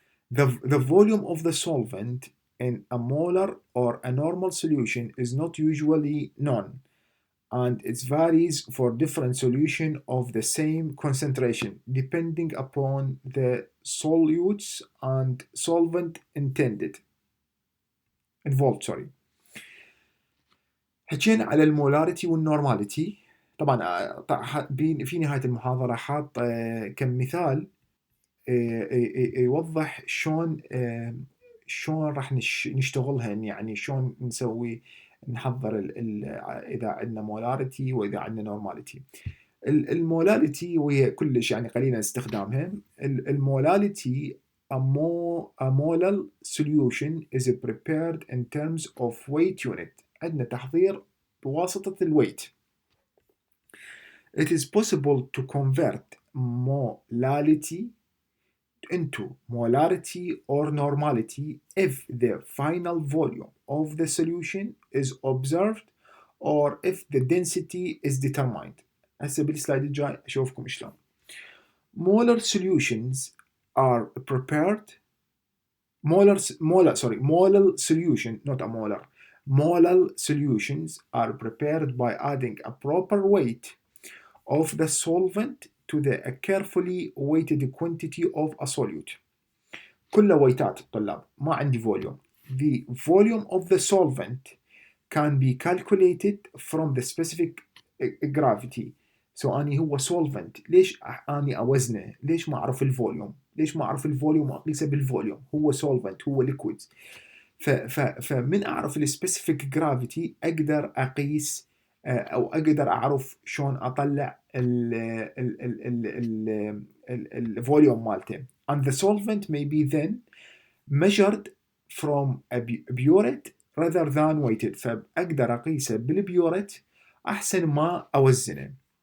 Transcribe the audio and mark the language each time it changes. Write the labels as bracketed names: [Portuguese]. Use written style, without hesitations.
[English] The volume of the solvent in a molar or a normal solution is not usually known, and it varies for different solution of the same concentration depending upon the solutes and solvent involved. [Arabic] حكينا على المولاريتي والنورماليتي. طبعا في نهاية المحاضرة حاط كم مثال يوضح شلون راح نشتغلهن، يعني شلون نسوي نحضر اذا عندنا مولاريتي واذا عندنا نورماليتي. المولاريتي وهي كلش يعني قليلا استخدامها. [English] المولاريتي a molar solution is prepared in terms of weight unit. [Arabic] عندنا تحضير بواسطة الويت. [English] It is possible to convert molality into molarity or normality if the final volume of the solution is observed or if the density is determined. [Arabic] هسه بالسلايد الجاي اشوفكم شلون. [English] Molar solutions are prepared molar solution, not a molar. Molar solutions are prepared by adding a proper weight of the solvent to the carefully weighted quantity of a solute. [Arabic] كلها ويتات طلاب، ما عندي volume. [English] The volume of the solvent can be calculated from the specific gravity. [Arabic] So أني هو solvent، ليش أني أوزنه؟ ليش ما أعرف الفوليوم؟ ليش ما أعرف الفوليوم وأقيسه بالفوليوم؟ هو solvent، هو liquid. فمن أعرف السبيسيفيك جرافيتي أقدر أقيس أو أقدر أعرف شلون أطلع الفوليوم مالته. [English] And the solvent may be then measured from a burette rather than weighted. [Arabic] فأقدر أقيسه بالبيورت أحسن ما أوزنه.